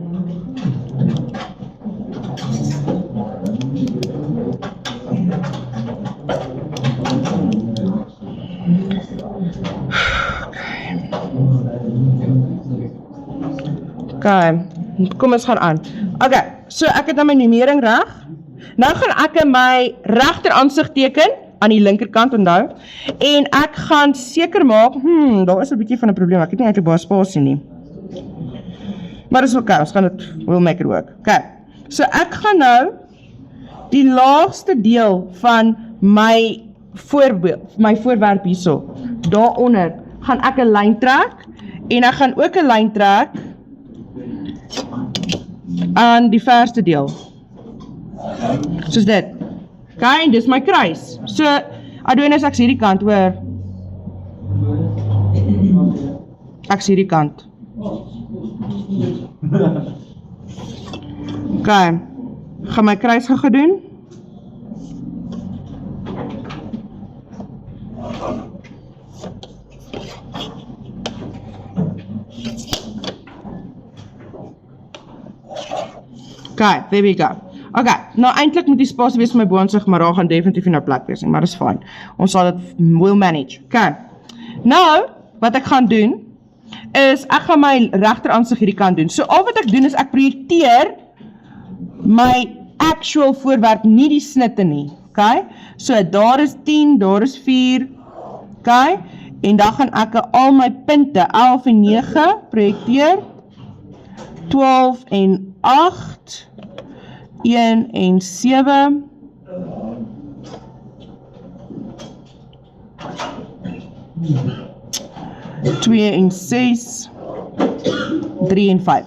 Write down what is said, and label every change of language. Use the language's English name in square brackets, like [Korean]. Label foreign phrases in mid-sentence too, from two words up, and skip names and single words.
[Afrikaans] Okay, kom ons gaan aan. Okay, so ek het nou my numering reg. Nou gaan ek in my regter aansig teken, aan die linkerkant onthou, en ek gaan seker maak, daar is 'n bietjie van 'n probleem, ek het nie eintlik baie spasie nie. Maar dis okay, ons gaan dit, [English] we'll make it work. [Afrikaans] Okay, so ek gaan nou die laagste deel van my voorwerp hierso, daaronder, gaan ek 'n lyn trek, en ek gaan ook 'n lyn trek aan die verste deel. Soos dit. Okay, en dis my kruis. So, Adonis, ek's hierdie kant, hoor. Ek's hierdie kant. Okay, gaan my kruis gaan gedoen. [English] Okay, there we go. [Afrikaans] Okay, nou eintlik moet die spasie wees vir my boonsig, maar daar gaan definitief nie nou plek wees nie, maar dis fine. Ons sal dit [English] will manage. [Afrikaans] Okay, nou, wat ek gaan doen, is ek gaan my regter aansig hierdie kant doen. So al wat ek doen is ek projekteer my actual voorwerp, nie die snitte nie. Okay, so daar is 10, daar is 4, okay, en dan gaan ek al my punte, 11 en 9, projekteer, 12 en 8, 1 en 7, 2 en 6, 3 en 5.